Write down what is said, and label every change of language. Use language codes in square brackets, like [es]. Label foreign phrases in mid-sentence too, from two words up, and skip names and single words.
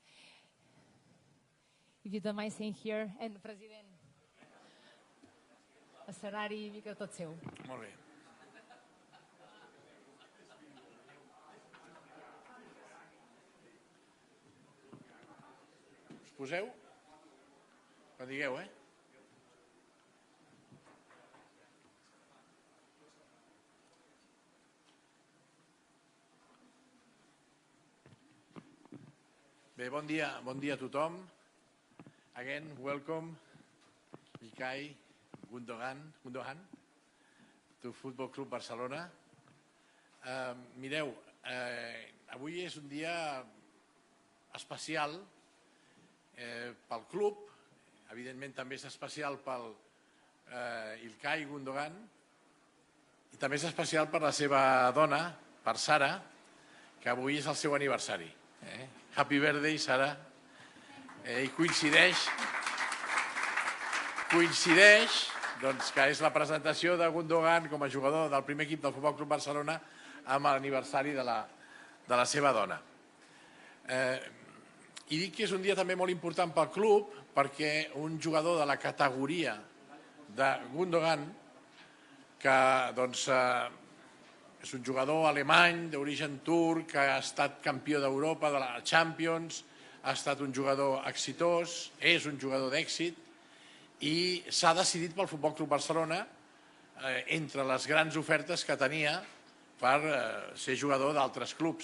[en] If you don't mind staying here. And president, escenari, mica tot seu. [ca] Molt bé. Us poseu? Quan digueu, Bé, bon dia a tothom. [en] Again, welcome, İlkay Gündoğan, to Futbol Club Barcelona. [ca] Mireu, avui és un dia especial pel club, evidentment també és especial pel İlkay Gündoğan i també és especial per la seva dona, per Sara, que avui és el seu aniversari. [en] Happy birthday, Sara. [ca] I coincideix que és la presentació de Gundogan com a jugador del primer equip del Futbol Club Barcelona amb l'aniversari de la seva dona. I dic que és un dia també molt important pel club perquè un jugador de la categoria de Gundogan, que és un jugador alemany d'origen turc, que ha estat campió d'Europa de la Champions, ha estat un jugador exitós, és un jugador d'èxit i s'ha decidit pel Futbol Club Barcelona entre les grans ofertes que tenia per ser jugador d'altres clubs.